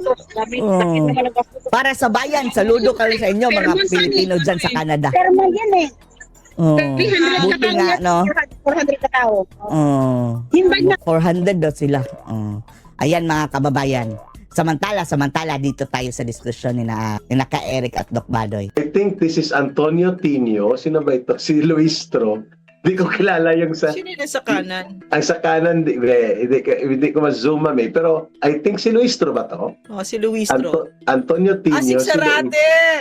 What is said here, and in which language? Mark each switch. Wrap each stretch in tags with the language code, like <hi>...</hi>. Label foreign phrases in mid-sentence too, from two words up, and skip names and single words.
<tl>Para sa bayan, saludo kami sa inyo, mga Pilipino dyan sa Canada. Termo yan eh. Buti nga, no? 400 na tao. 400 daw sila. Ayan, mga kababayan. Samantala dito tayo sa diskusyon ni Ka-Eric at Doc Badoy.</tl> <en>I think this is Antonio Tinio.</en> <tl>Sino ba ito? Si</tl> <en>Luistro.</en> <tl>Hindi ko kilala yung sa... Sino yung sa kanan? Ang sa kanan, hindi ko ma-zoom pero</tl> <en>I think</en> <tl>si Luistro ba to? Oh, si Luistro. Antonio Tinio. Si Sarate!</tl>